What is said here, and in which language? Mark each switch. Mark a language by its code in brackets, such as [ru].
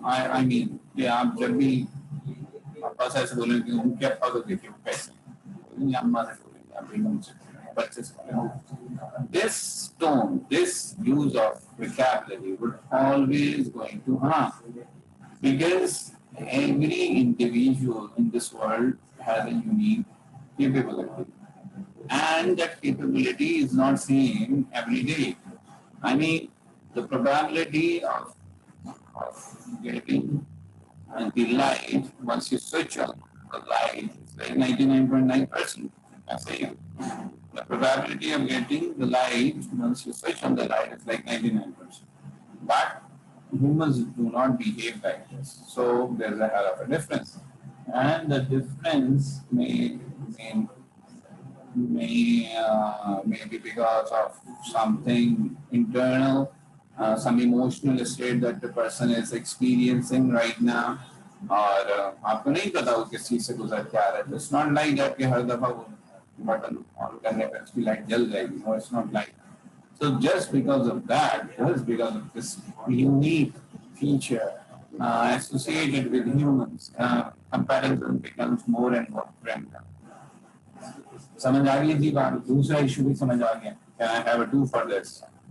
[en] I mean, [ur] کہ آپ جب بھی بس ایسے بولیں کہ ان کے ابا کو دیکھیں وہ کیسے ہیں, اماں سے بولیں گے, آپ بیگم سے بولیں گے, بچے سے بولیں گے. [en] This tone, this use of vocabulary would always going to harm, because every individual in this world has a unique capability, and that capability is not same every day. I mean, the probability of getting the light, once you switch on the light, it's like 99.9%. I say the probability of getting the light once you switch on the light is like 99%. But humans do not behave like this. So there's a hell of a difference. And the difference may be because of something internal, some emotional state that the person is experiencing right now. [ur] اور آپ کو نہیں پتا وہ کس چیز سے گزر کے آ رہا ہے. [en] It's not like that [ur] کہ ہر دفعہ بٹن آن کرنے پہ اس کی لائٹ جل جائے گی. [en] No, it's not like that. So just because of that, just because of this unique feature associated with humans, comparison becomes more and more prevalent. [ur] سمجھ آ گئی جی بات. دوسرا ایشو بھی سمجھ آ گیا. [en] Can I have a 2 for this?